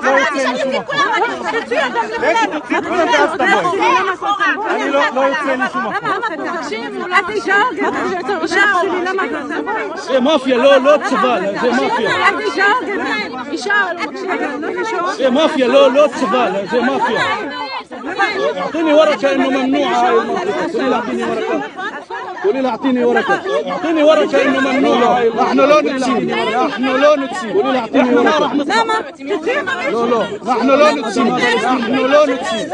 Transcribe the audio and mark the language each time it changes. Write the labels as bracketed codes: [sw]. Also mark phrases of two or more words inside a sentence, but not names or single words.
[he] אמרתי שאני אוציא את כולם, אני רצוי אותם לבלד. אני לא יוצא לי שום מקום. את אישה? למה את עושה? זה מאפיה, לא צבא, זה מאפיה. את אישה? אישה. זה מאפיה, לא צבא, זה מאפיה. [ar] اعطيني ورقة انه ممنوع هاي المنطقة. قولي له اعطيني ورقة. قولي له اعطيني ورقة. اعطيني ورقة انه ممنوع. نحن لا نتسيب. نحن لا نتسيب. قولي له اعطيني ورقة. لا نحن لا نتسيب. نحن لا نتسيب.